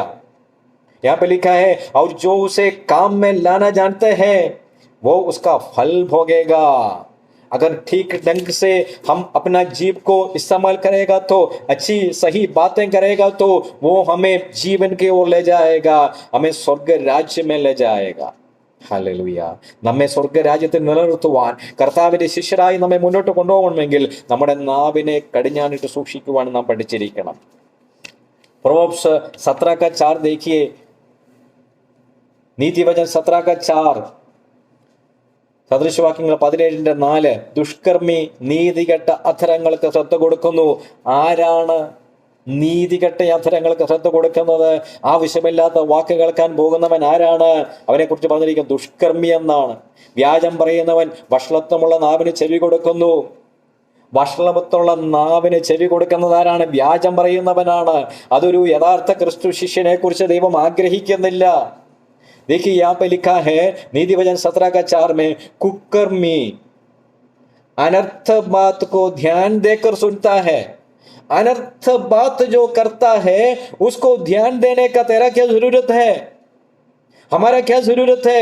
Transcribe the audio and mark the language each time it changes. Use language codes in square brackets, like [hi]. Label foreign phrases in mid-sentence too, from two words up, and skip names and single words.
[hi] यहाँ पे लिखा है, और जो उसे काम में लाना जानते हैं वो उसका फल भोगेगा. अगर ठीक ढंग से हम अपना जीव को इस्तेमाल करेगा, तो अच्छी सही बातें करेगा, तो वो हमें जीवन की ओर ले जाएगा, हमें स्वर्ग राज्य में ले जाएगा. [ml] ഹല്ലേലൂയ. നമ്മെ സ്വർഗരാജ്യത്തിൽ നിലനിർത്തുവാൻ, കർത്താവിന്റെ ശിഷ്യരായി നമ്മെ മുന്നോട്ട് കൊണ്ടുപോകണമെങ്കിൽ നമ്മുടെ നാവിനെ കടിഞ്ഞാണിട്ട് സൂക്ഷിക്കുവാൻ നാം പഠിച്ചിരിക്കണം. [hi] Proverbs 17 का 4 देखिए. नीति वचन 17 का 4, [ml] സദൃശവാക്യങ്ങൾ 17:4 ദുഷ്കർമ്മി നീതികെട്ട അധരങ്ങൾക്ക് ശ്രദ്ധ കൊടുക്കുന്നു. ആരാണ് നീതികെട്ട അധരങ്ങൾക്ക് ശ്രദ്ധ കൊടുക്കുന്നത്? ആവശ്യമില്ലാത്ത വാക്ക് കേൾക്കാൻ പോകുന്നവൻ ആരാണ്? അവനെ കുറിച്ച് പറഞ്ഞിരിക്കും ദുഷ്കർമ്മി എന്നാണ്. വ്യാജം പറയുന്നവൻ വഷളത്വമുള്ള നാവിന് ചെവി കൊടുക്കുന്നു. വഷളത്വമുള്ള നാവിന് ചെവി കൊടുക്കുന്നത് ആരാണ്? വ്യാജം പറയുന്നവനാണ്. അതൊരു യഥാർത്ഥ ക്രിസ്തു ശിഷ്യനെ കുറിച്ച് ദൈവം ആഗ്രഹിക്കുന്നില്ല. [hi] देखिए यहाँ पे लिखा है नीति वचन 17:4 में कुकर्मी अनर्थ बात को ध्यान देकर सुनता है। अनर्थ बात जो करता है उसको ध्यान देने का तेरा क्या जरूरत है? हमारा क्या जरूरत है?